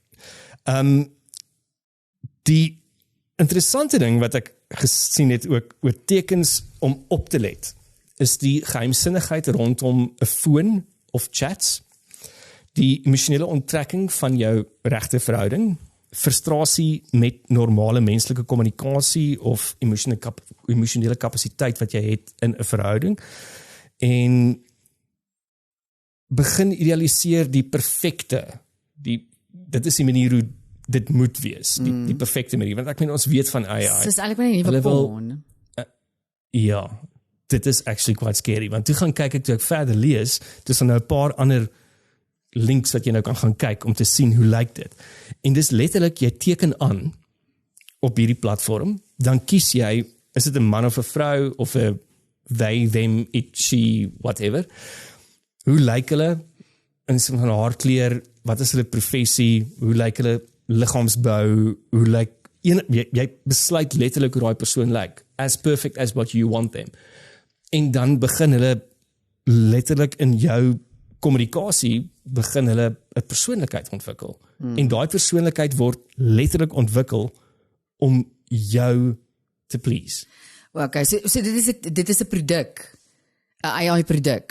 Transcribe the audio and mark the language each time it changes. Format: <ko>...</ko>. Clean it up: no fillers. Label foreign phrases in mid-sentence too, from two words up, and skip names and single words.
<af>Die interessante ding wat ek gesien het ook oor tekens om op te let, is die geheimsinnigheid rondom 'n foon of chats, die emosionele onttrekking van jou regte verhouding, frustrasie met normale menslike kommunikasie of emosionele kapasiteit wat jy het in 'n verhouding, en begin idealiseer die perfekte, dit is die manier hoe dit moet wees, die perfekte manier, want ek meen ons weet van AI. Dis eintlik maar 'n nuwe porn. Ja, dit is</af> <en>actually quite scary,</en> <af>want toe gaan kyk ek, toe ek verder lees, dis nou 'n paar ander links wat jy nou kan gaan kyk om te sien hoe lyk dit. En dis letterlik, jy teken aan op hierdie platform, dan kies jy, is dit 'n man of 'n vrou of 'n</af> <en>they, them, it, she, whatever.</en> <af>Hoe lyk hulle in sin van haarkleur, wat is hulle professie, hoe lyk hulle liggaamsbou, hoe lyk jy besluit letterlik hoe daai persoon lyk,</af> <en>as perfect as what you want them.</en> <af>En dan begin hulle letterlik in jou kommunikasie begin hulle 'n persoonlikheid ontwikkel. En daai persoonlikheid word letterlik ontwikkel om jou te please. Okay, so dit is 'n produk, 'n AI produk.</af>